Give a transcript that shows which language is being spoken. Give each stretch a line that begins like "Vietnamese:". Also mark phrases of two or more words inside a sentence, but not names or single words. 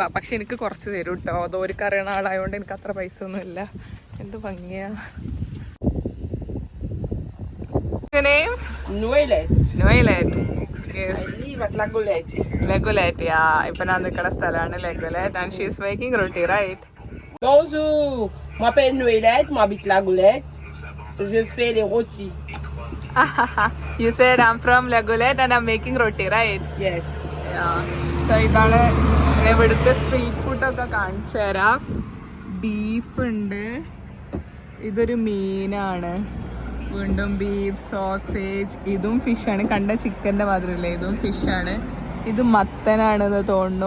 Malayalam: പക്ഷെ എനിക്ക് കുറച്ച് തരും കേട്ടോ, അതോർക്ക് അറിയണ ആളായതുകൊണ്ട് എനിക്ക് അത്ര പൈസ ഒന്നും ഇല്ല. എന്ത് ഭംഗിയാ. ലഗുലേറ്റ്, ഇപ്പൊ ഞാൻ നിൽക്കുന്ന സ്ഥലമാണ് ലഗുലേറ്റ്.
English: And she is making roti, right?
French: Bonjour, m'appelle Noëlette, m'habite la Goulette. Je fais les rôtis.
English: You said I'm from Lagulette and I'm making roti, right? Yes. Yeah.
Malayalam: So ഇതാണ് ഇവിടുത്തെ
English: street food
Malayalam: കാണിച്ചു തരാം. ബീഫ് ഉണ്ട്, ഇതൊരു മീനാണ്, വീണ്ടും ബീഫ്, സോസേജ്, ഇതും ഫിഷാണ്. കണ്ട ചിക്കൻ്റെ മാതിരിയല്ലേ, ഇതും ഫിഷാണ്. ഇത് മത്തനാണെന്ന് തോന്നുന്നു.